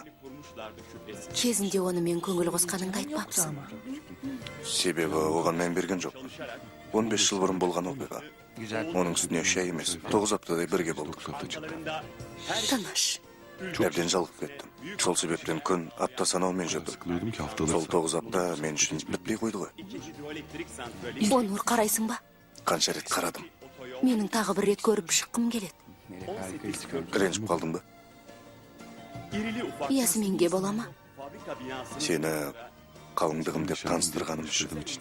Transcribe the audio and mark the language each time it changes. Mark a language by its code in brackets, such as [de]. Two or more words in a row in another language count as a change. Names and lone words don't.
[kk] Кезінде оны мен көңіл қосқаныңды айтпапсың. Себебі оған мән берген жоқ. 15 жыл бұрын болған оқиға. Оның үстіне 3 ай емес, 9 аптадай бірге болдық. Тыныш. Әбден жалығып кеттім. Сол себептен күн апта санаумен жүрдім. [tr] Sıkılıyordum ki haftalar. [kk] Сол 9 апта мен үшін бітпей қойды ғой. Онур, қарайсың ба? Қанша рет қарадым. Менің тағы бір рет көріп шыққым келеді. Ренжіп қалдың ба? Ясминге бола ма? Сені қалыңдығым деп таныстырғаным үшін.